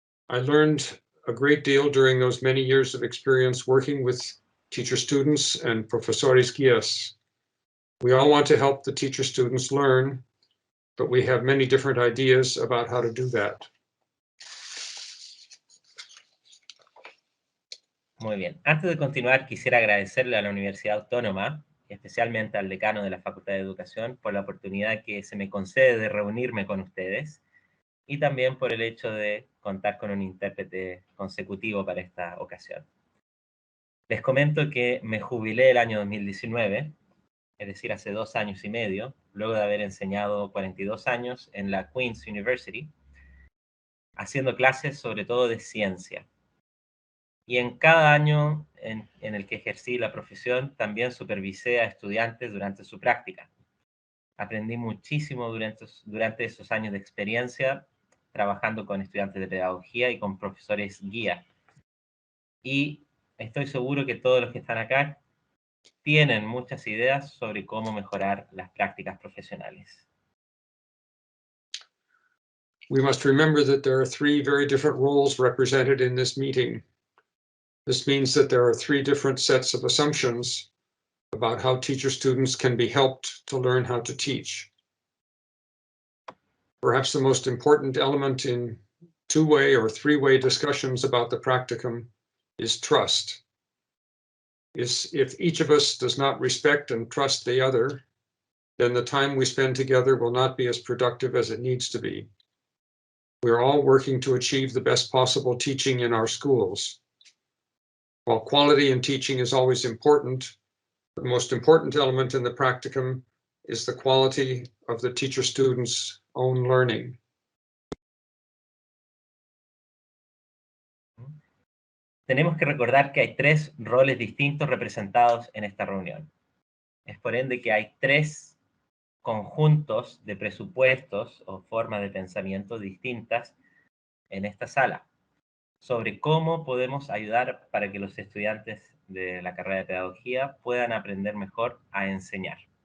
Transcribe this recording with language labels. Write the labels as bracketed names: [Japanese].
[English] I learned a great deal during those many years of experience working with teacher students and profesores guías. We all want to help the teacher students learn, but we have many different ideas about how to do that. [Spanish] Muy bien. Antes de continuar, quisiera agradecerle a la Universidad Autónoma, especialmente al decano de la Facultad de Educación, por la oportunidad que se me concede de reunirme con ustedes y también por el hecho de contar con un intérprete consecutivo para esta ocasión. Les comento que me jubilé el año 2019, es decir, hace 2 años y medio, luego de haber enseñado 42 años en la Queen's University, haciendo clases sobre todo de ciencia. Y en cada año en el que ejercí la profesión, también supervisé a estudiantes durante su práctica. Aprendí muchísimo durante esos años de experiencia, trabajando con estudiantes de pedagogía y con profesores guía. Y estoy seguro que todos los que están acá tienen muchas ideas sobre cómo mejorar las prácticas profesionales. [English] We must remember that there are 3 very different roles represented in this meeting. This means that there are 3 different sets of assumptions about how teacher students can be helped to learn how to teach. Perhaps the most important element in 2-way or 3-way discussions about the practicum is trust. If each of us does not respect and trust the other, then the time we spend together will not be as productive as it needs to be. We're all working to achieve the best possible teaching in our schools. While quality in teaching is always important, the most important element in the practicum is the quality of the teacher-student's own learning. [Spanish] Tenemos que recordar que hay tres roles distintos representados en esta reunión. Es por ende que hay tres conjuntos de presupuestos o formas de pensamiento distintas en esta sala sobre cómo podemos ayudar para que los estudiantes de la carrera de pedagogía puedan aprender mejor a enseñar.